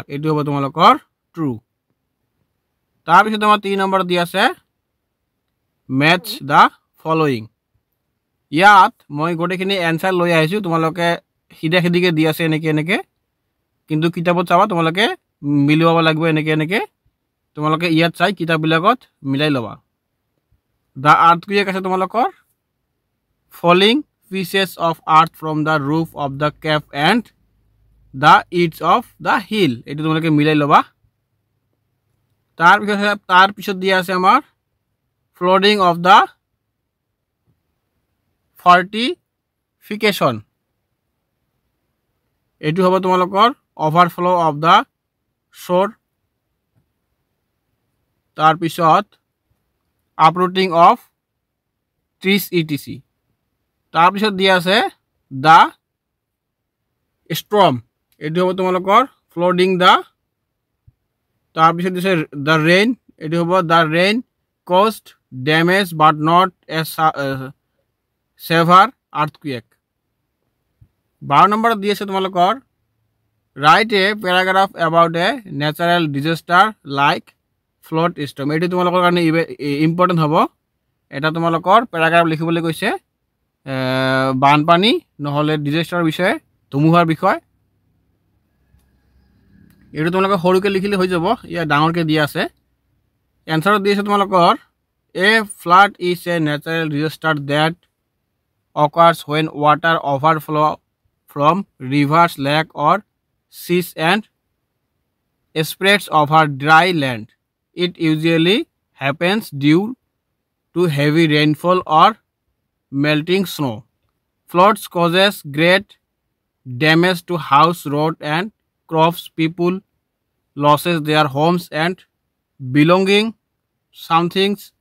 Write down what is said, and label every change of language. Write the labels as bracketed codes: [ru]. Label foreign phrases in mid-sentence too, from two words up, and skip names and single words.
[as] এটো হ'ব তোমালোকৰ true. তাৰপিছত আমাৰ 3 নম্বৰ দিয়া আছে [en] match the following. [as] ইয়াত মই গোটেইখিনি এনসাৰ লৈ আহিছোঁ তোমালোকে সিধা সিধিকে দিয়া আছে এনেকে কিন্তু কিতাপত চাবা তোমালোকে মিলাব লাগিব এনেকে তোমালোকে ইয়াত চাই কিতাপবিলাকত মিলাই ল'বা [en] the earthquake [as] আছে তোমালোকৰ [en] falling pieces of earth from the roof of the cave and the edge of the hill [as] এইটো তোমালোকে মিলাই ল'বা তাৰ পিছত দিয়া আছে আমাৰ [en] flooding of the fortification [as] এইটো হ'ব তোমালোকৰ [en] overflow of the shore [as] তাৰ পিছত [en] uprooting of trees etc [as] তাৰ পিছত দিয়া আছে [en] the storm [as] এইটো হ'ব তোমালোকৰ [en] flooding the [as] তাৰ পিছত দিছে [en] the rain [as] এইটো হ'ব [en] the rain caused damage but not a severe earthquake [as] 12 নম্বৰ দি আছে তোমালোকৰ [en] write a paragraph about a natural disaster like flood storm [as] এইটো তোমালোকৰ কাৰণে ইম্পৰ্টেন্ট হ'ব এটা তোমালোকৰ প্যাৰাগ্ৰাফ লিখিবলৈ কৈছে বানপানী নহলে ডিজাস্টাৰ বিষয়ে ধুমুহাৰ বিষয় এইটো তোমালোকে সৰুকে লিখিলে হৈ যাব ইয়া ডাঙৰকে দিয়া আছে এনসাৰ দিছে তোমালোকৰ [en] a flood is a natural disaster that occurs when water overflow from rivers lake or seas and spreads over dry land it usually happens due to heavy rainfall or melting snow floods causes great damage to house road and crops people loses their homes and belonging sometimes